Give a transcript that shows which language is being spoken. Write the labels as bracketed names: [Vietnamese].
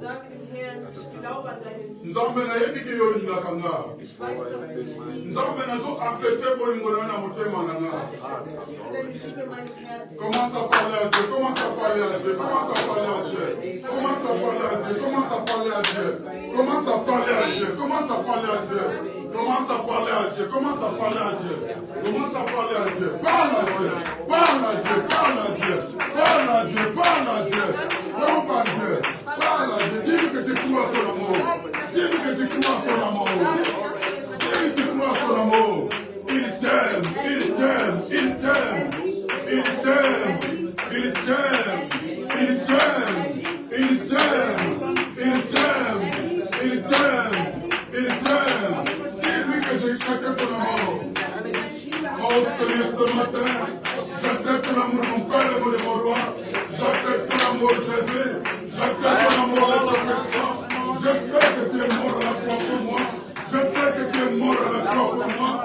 [German] Sage dem Herrn, ich glaube an deine Liebe. [Lingala] Nzambe nayebi ke yo olingaka nga. [German] Ich weiß, dass du mich liebst. [Lingala] Nzambe nazo accepte bolingo na yo na motema na nga. [German] Ich akzeptiere deine Liebe in meinem Herzen. [French] Commence à parler à Dieu, commence à parler à Dieu, commence à parler à Dieu. Commence à parler à Dieu, commence à parler à Dieu. Commence à parler à Dieu, commence à parler à Dieu. Commence à parler à Dieu, commence à parler à Dieu. Commence à parler à Dieu. Parle à Dieu, parle à Dieu, parle à Dieu. Parle à Dieu, parle à Dieu. Trompe à Dieu, parle à Dieu. Dis-lui que tu crois à son amour. Dis-lui que tu crois à son amour. Dis-lui que tu crois à son amour. Il t'aime, il t'aime, il t'aime. Il t'aime, il t'aime, il t'aime, il t'aime, il t'aime, il t'aime, il t'aime. Dis-lui que j'accepte ton amour. Oh Seigneur, ce matin, j'accepte l'amour de mon Père et de mon roi. J'accepte ton amour, Jésus. J'accepte ton amour de ton puissance. Je sais que tu es mort à la croix pour moi. Je sais que tu es mort à la croix pour moi.